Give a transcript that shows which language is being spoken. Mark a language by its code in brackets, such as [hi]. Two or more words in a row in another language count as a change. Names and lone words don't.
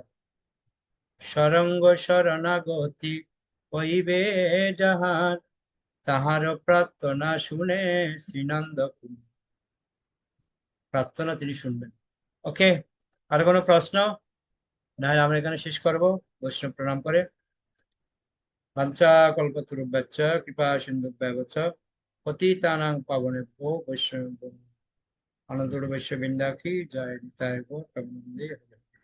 [bn] সরঙ্গ শরণাগতি হইবে যাহার, তাহার প্রার্থনা শুনে শ্রীনন্দ। প্রার্থনা তিনি শুনবেন। ওকে, আর কোনো প্রশ্ন? না হলে আমরা এখানে শেষ করব বৈষ্ণব প্রণাম করে। [sa] বাঞ্ছা কল্পতরুভ্যশ্চ কৃপা সিন্ধুভ্যেব চ পতিতানাং পাবনেভ্যো বৈষ্ণব আনন্দো বৈশ্য বৃন্দা [bn] কি জয় নিতাই গৌর প্রেমানন্দে।